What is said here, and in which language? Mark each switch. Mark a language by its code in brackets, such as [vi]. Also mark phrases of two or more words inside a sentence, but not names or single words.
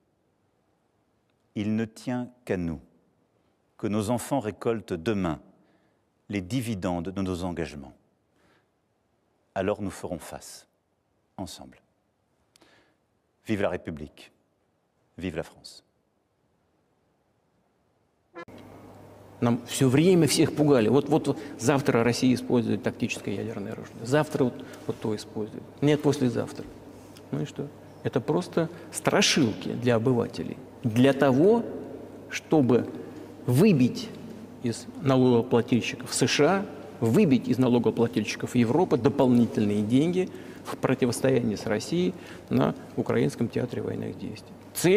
[fr] Il ne tient qu'à nous que nos enfants récoltent demain les dividendes de nos engagements. Alors nous ferons face, ensemble. Vive la République, vive la France. [ru] Нам все время всех пугали. Вот завтра Россия использует тактическое ядерное оружие. Завтра вот то использует. Нет, послезавтра. Ну и что? Это просто страшилки для обывателей. Для того, чтобы выбить из налогоплательщиков США, выбить из налогоплательщиков Европы дополнительные деньги в противостоянии с Россией на украинском театре военных действий.